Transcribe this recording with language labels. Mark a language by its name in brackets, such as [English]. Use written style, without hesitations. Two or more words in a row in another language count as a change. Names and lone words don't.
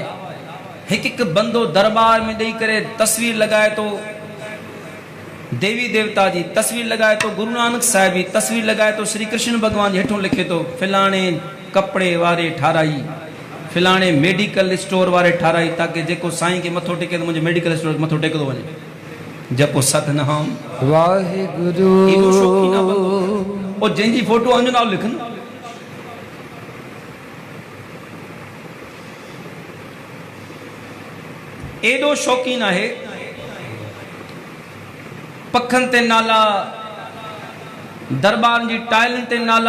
[Sindhi] हिकु हिकु बंदो दरबार में ॾेई करे तस्वीर लॻाए थो, देवी देवता जी तस्वीर लॻाए थो, गुरु नानक साहिब जी तस्वीर लॻाए थो, श्री कृष्ण भॻवान जी हेठों लिखे थो, फिलाणे कपिड़े वारे ठाराई, फिलाणे मेडिकल स्टोर वारे ठाराई, ताकि जेको साईं खे मथो टेके त मुंहिंजे मेडिकल स्टोर मथो टेकंदो वञे। जपो सतनाम वाहिगुरु। और जंहिंजी फोटो अंजो नालो लिखनि, एॾो शौक़ीन आहे, पखनि ते नाला, दरबार जी टाइलनि ते नाला।